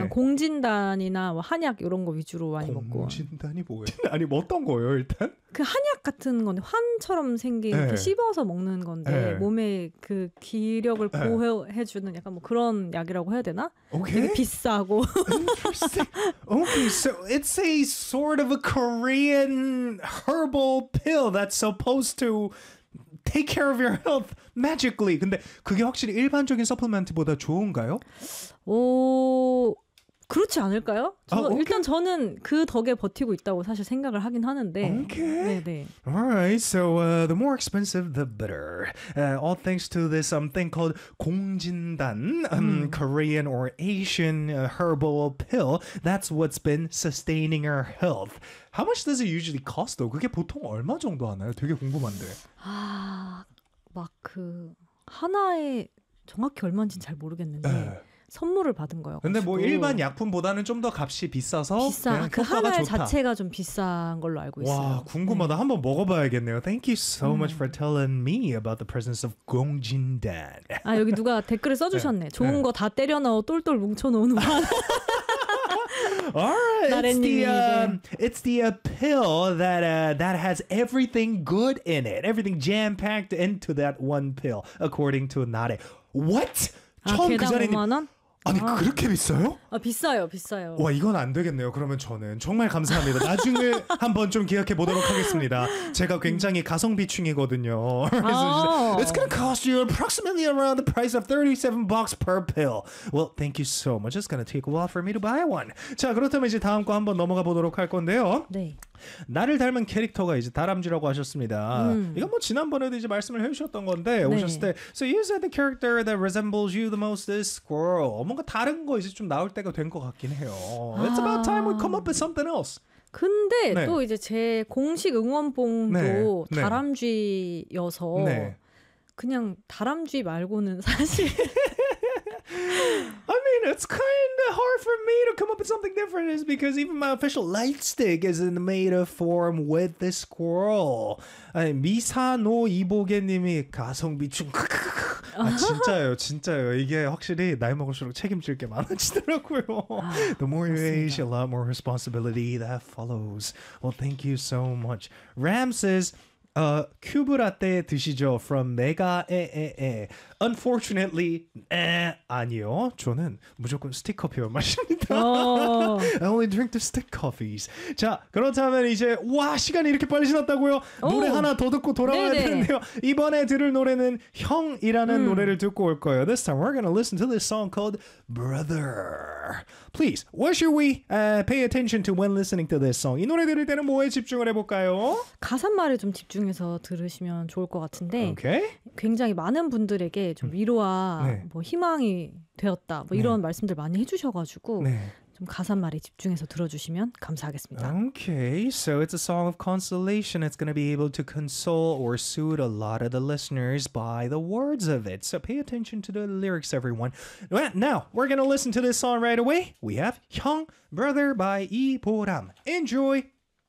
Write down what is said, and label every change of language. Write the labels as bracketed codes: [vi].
[ko] 공진단이나 뭐 한약 이런 거 위주로 많이 먹고. 공진단이 뭐예요? 아니 뭐 어떤 거예요 일단? 그 한약 같은 건 환처럼 생긴 네. 씹어서 먹는 건데 네. 몸에 그 기력을 보호해주는 약간 뭐 그런 약이라고 해야 되나? 오케이. 되게 비싸고. [en] Okay, so it's a sort of a Korean herbal pill that's supposed to take care of your health magically. [ko] 근데 그게 확실히 일반적인 서플먼트보다 좋은가요? 오. 그렇지 않을까요? 저, 아, 일단 저는 그 덕에 버티고 있다고 사실 생각을 하긴 하는데. [en] 오케이. 네네. Alright, so the more expensive, the better. All thanks to this thing called 공진단, Korean or Asian herbal pill. That's what's been sustaining our health. How much does it usually cost, though? [ko] 그게 보통 얼마 정도 하나요? 되게 궁금한데. 아, 막 그 하나에 정확히 얼마인지는 잘 모르겠는데. 선물을 받은 거예요. 근데 뭐 일반 약품보다는 좀 더 값이 비싸서 비싸. 그 하나 자체가 좀 비싼 걸로 알고 와, 있어요. 와, 궁금하다. 네. 한번 먹어봐야겠네요. [en] Thank you so much for telling me about the presence of 공진단. [ko] 아, 여기 누가 댓글에 써주셨네. 네. 좋은 네. 거 다 때려넣어 똘똘 뭉쳐놓은 완. [en] Alright, it's the pill that that has everything good in it. Everything jam-packed into that one pill, according to Nare. What? [ko] 처음 아, 그 자리님. 5만 원? 아니 아. 그렇게 비싸요? 아 비싸요, 비싸요. 와 이건 안 되겠네요. 그러면 저는 정말 감사합니다. 나중에 한번 좀 기억해 보도록 하겠습니다. 제가 굉장히 가성비충이거든요. 아. [en] It's gonna cost you approximately around the price of $37 per pill. Well, thank you so much. It's gonna take a while for me to buy one. [ko] 자 그렇다면 이제 다음 거 한번 넘어가 보도록 할 건데요. 네. 나를 닮은 캐릭터가 이제 다람쥐라고 하셨습니다. 이건 뭐 지난번에도 이제 말씀을 해주셨던 건데 네. 오셨을 때 [en] So you said the character that resembles you the most is squirrel. [ko] 뭔가 다른 거 이제 좀 나올 때가 된 것 같긴 해요. 아. [en] It's about time we come up with something else. [ko] 근데 네. 또 이제 제 공식 응원봉도 네. 다람쥐여서 네. 그냥 다람쥐 말고는 사실 [en] I mean, it's kind of hard for me to come up with something different is because even my official light stick is in the made of form with the squirrel. [ko] 아니, 미사노 이보게님이 가성비충 아, 진짜요, 진짜요. 이게 확실히 나이 먹을수록 책임질 게 많아지더라고요. [en] 아, the more you [ko] 맞습니다. [en] age, a lot more responsibility that follows. Well, thank you so much. Ram says, [ko] 큐브 라떼 드시죠? [en] From 메가 에에에. Unfortunately, 에 [ko] 아니요. 저는 무조건 스틱 커피 마십니다. [en] I only drink the stick coffees. [ko] 자, 그렇다면 이제 와 시간이 이렇게 빨리 지났다고요? 노래 하나 더 듣고 돌아와야 되는데요. 이번에 들을 노래는 형이라는 노래를 듣고 올 거예요. [en] This time we're gonna listen to this song called Brother. Please, what should we pay attention to when listening to this song? [ko] 이 노래 들을 때는 뭐에 집중을 해볼까요? 가사말을 좀 집중해서 들으시면 좋을 것 같은데 [en] okay. [ko] 굉장히 많은 분들에게 좀 위로와 뭐 희망이 되었다 뭐 이런 네. 말씀들 많이 해주셔가지고 네. 좀 가사말에 집중해서 들어주시면 감사하겠습니다. [en] Okay, so it's a song of consolation. It's going to be able to console or soothe a lot of the listeners by the words of it. So pay attention to the lyrics, everyone. Now, we're going to listen to this song right away. We have 형, Brother by 이보람. Enjoy!